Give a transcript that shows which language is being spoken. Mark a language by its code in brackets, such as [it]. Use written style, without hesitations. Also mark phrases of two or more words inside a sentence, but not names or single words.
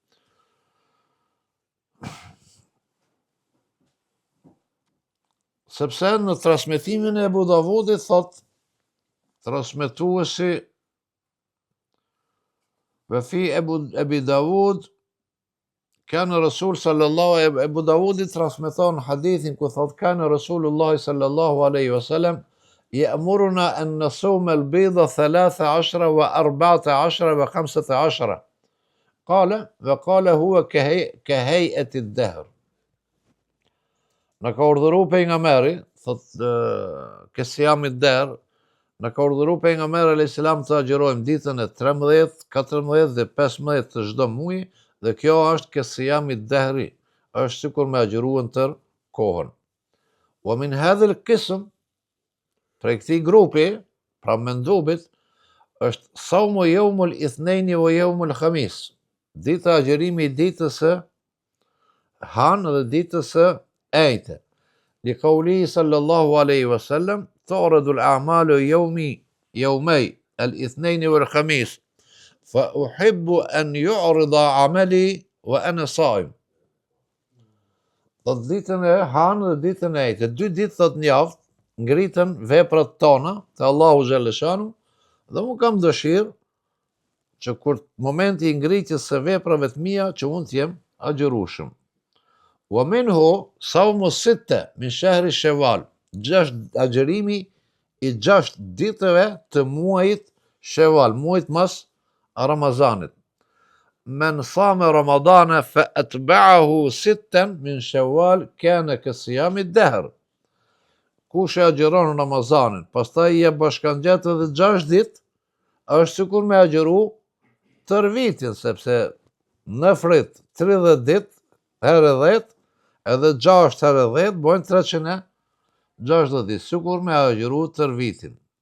[sq] Sepse në transmetimin e Abu Davudit thot transmetuesi [ar] وفي أبي داود كان رسول صلى الله [sq] Ebu Davudi transmeton hadithin ku thot [ar] كان رسول الله صلى الله عليه وسلم يأمرنا أن نصوم البيض 13 و14 و15. وقال هو كهيئة الدهر. [sq] Në ka urdhëru pejgamberi, thot [ar] كصيام الدهر, [sq] në ka urdhëru pejgamberi [ar] عليه السلام [sq] të agjerojmë ditën e 13, 14 dhe 15 të çdo muaji, dhe kjo është [ar] كصيام الدهر, [sq] është sikur me agjeruar tër kohën. [ar] ومن هذا القسم, [sq] prej këtij grupi, pra mendubit, është [ar] صوم يوم الاثنين ويوم الخميس. [sq] Dita agjerimi i ditës së hanë dhe ditës së ejte. [ar] لقوله صلى الله عليه وسلم تعرض الأعمال يوم الاثنين والخميس فأحب أن يعرض عملي وأنا صائم. [sq] Do ditën e hanë dhe ditën e ejte, 2 ditë thot në javë ngritën veprat tona te Allahu xhaleshanu dhe unë kam dëshirë që kur momenti i ngritjes së veprave të mia që unë të jem agjerueshëm. [ar] ومنه صوم ستة من شهر شوال, [sq] 6 agjerimi i 6 ditëve të muajit Shawwal, muajit mas Ramazanit. [ar] من صام رمضان فأتبعه 6 من شوال كان كصيام الدهر. [sq] Kush e agjeron Ramazanin, pastaj i bashkangjet edhe 6 ditë, është sikur me agjeru tër vitin, sepse në frit 30 ditë herë 10, edhe 6 herë 10 bojnë 360 ditë, sikur me agjeru tër vitin.